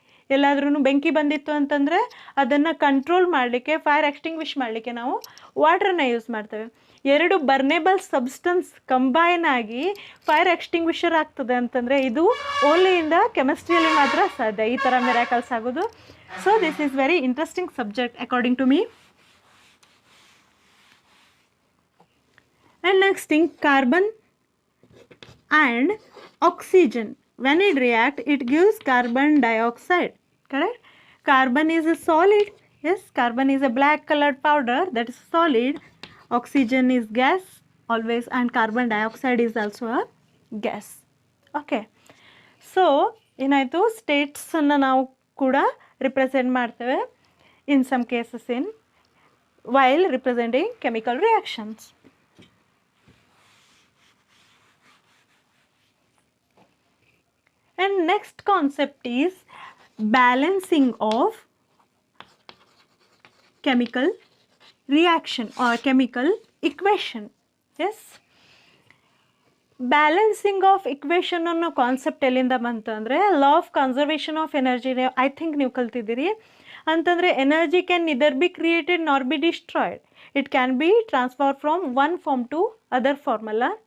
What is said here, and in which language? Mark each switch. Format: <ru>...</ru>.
<kn>ಎಲ್ಲಾದ್ರೂ ಬೆಂಕಿ ಬಂದಿತ್ತು ಅಂತಂದರೆ ಅದನ್ನು ಕಂಟ್ರೋಲ್ ಮಾಡಲಿಕ್ಕೆ, ಫೈರ್ ಎಕ್ಸ್ಟಿಂಗ್ವಿಷ್ ಮಾಡಲಿಕ್ಕೆ ನಾವು ವಾಟರನ್ನು ಯೂಸ್ ಮಾಡ್ತೇವೆ. 2 ಬರ್ನೇಬಲ್ ಸಬ್ಸ್ಟೆನ್ಸ್ ಕಂಬೈನ್ ಆಗಿ ಫೈರ್ ಎಕ್ಸ್ಟಿಂಗ್ವಿಷರ್ ಆಗ್ತದೆ ಅಂತಂದರೆ ಇದು ಓನ್ಲಿ ಇಂದ ಕೆಮಿಸ್ಟ್ರಿಯಲ್ಲಿ ಮಾತ್ರ ಸಾಧ್ಯ ಈ ಥರ ಮಿರಾಕಲ್ಸ್ ಆಗೋದು.</kn> <en>So this is very interesting subject according to me. And next thing, carbon and oxygen when it react it gives carbon dioxide, correct. Carbon is a solid, Yes, carbon is a black colored powder, that is solid. Oxygen is gas always, and carbon dioxide is also a gas. Okay, so</en> <kn>ಏನಾಯಿತು, ಸ್ಟೇಟ್ಸನ್ನು ನಾವು ಕೂಡ represent ಮಾಡ್ತೇವೆ</kn> <en>In some cases in while representing chemical reactions. And next concept is balancing of chemical reaction or chemical equation.</en> <kn>Yes, balancing of equation ಅನ್ನೋ concept ಎಲ್ಲಿಂದ ಬಂತು ಅಂದರೆ law of conservation of energy, I think ನೀವು ಕಲ್ತಿದ್ದೀರಿ.</kn> <en>ಅಂತಂದರೆ energy can neither be created nor be destroyed, it can be transfer from one form to other form ಅಲ್ಲ.</en>